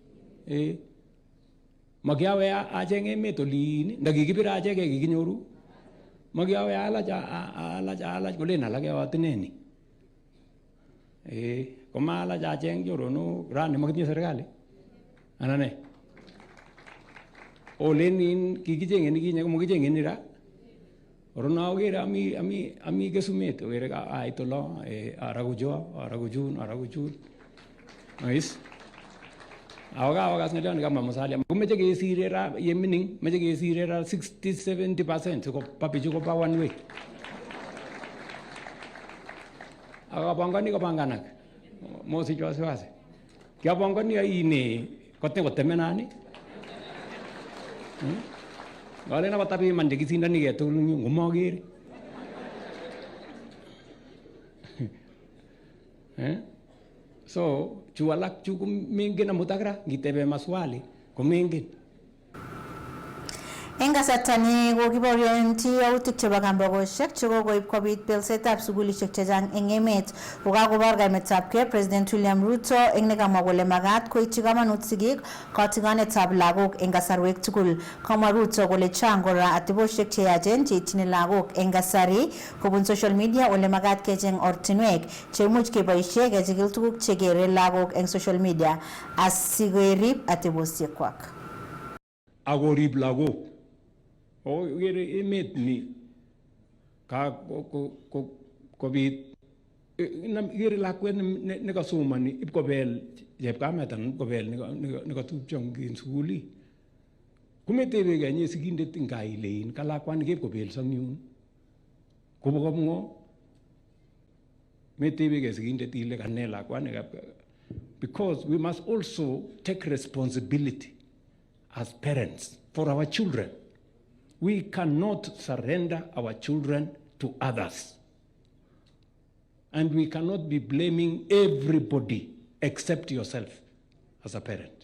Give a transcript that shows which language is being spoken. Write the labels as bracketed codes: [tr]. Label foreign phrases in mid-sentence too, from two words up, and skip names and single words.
[kln] Makiawe acheng emet olin, ndakikibir acheke kikinyoru. Makiawe alach kolen alake atineni. Komaalach acheng choronok rani makitinye serikali. Anane. Olenin kikichengeni kinye komokichengeni ra. Orona ogere ami kesumet ogere ka aitolo arakuchun. Nice. Awakas ngalion kama Musalia. Kumeche kesire ra yemining, meche kesire ra 60-70% siko papichu kopa [en] one way. [kln] Akapangani kapanganak. Mosich wasiwasi. Kiapangani aine kote kotemenani. Wale na batabi man chekisindani ketugul ngomagere. So chu alak chu mengen amutakra ngitebe maswali komengen. Eng kasarta ni kokiborionchi yautik chebo kambakoshek chekokoib kobit belsetab sugulishek chechang eng emet. Kokakobor kaimetabkei President William Ruto eng nekamwa kole magat koityi kamanut sigik kotigonetab lagok eng kasarwek tugul. Kamwa Ruto kole chang kora ateboshek cheyachen cheityin lagok eng kasari kobun [en] social media [kln] ole magat kecheng ortinwek cheimuch keboishe kechikil tuguk chegere lagok eng [en] social media [kln] asikerib atebosiekwak. Akorib lagok. Ogere emet ni ka kobit igere lakwet nekasomani ipkobel chepkamet anan ipkobel nekatupcho eng sukuli. Kumetebe kenye sigindet ngailein ka lakwani kepkobelso yun. Kobokomwo metebe ke sigindet ile kane lakwani [en] because we must also take responsibility as parents for our children. We cannot surrender our children to others. And we cannot be blaming everybody except yourself as a parent.